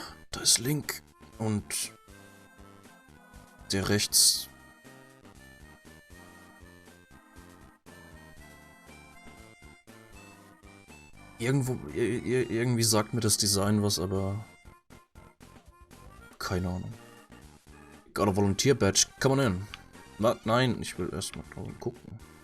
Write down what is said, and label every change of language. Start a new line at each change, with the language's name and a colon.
German: Da ist Link und der rechts. Irgendwie sagt mir das Design was, aber keine Ahnung.
English: Got a volunteer badge, come on in.
German: Nein, ich will erstmal gucken.